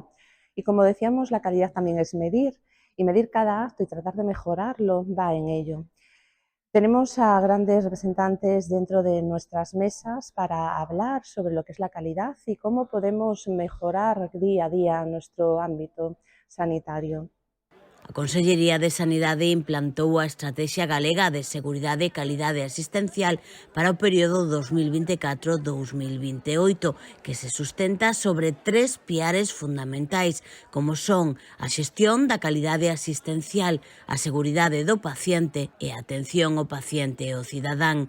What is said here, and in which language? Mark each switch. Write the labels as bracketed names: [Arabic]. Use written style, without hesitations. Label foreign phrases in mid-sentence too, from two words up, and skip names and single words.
[Spanish] Y como decíamos, la calidad también es medir, y medir cada acto y tratar de mejorarlo va en ello. Tenemos a grandes representantes dentro de nuestras mesas para hablar sobre lo que es la calidad y cómo podemos mejorar día a día nuestro ámbito sanitario. [Galician] A Consellería de Sanidade implantou a Estratexia Galega de Seguridade e Calidade Asistencial para o período 2024-2028, que se sustenta sobre 3 piares fundamentais, como son a xestión da calidade asistencial, a seguridade do paciente e a atención ao paciente e ao cidadán.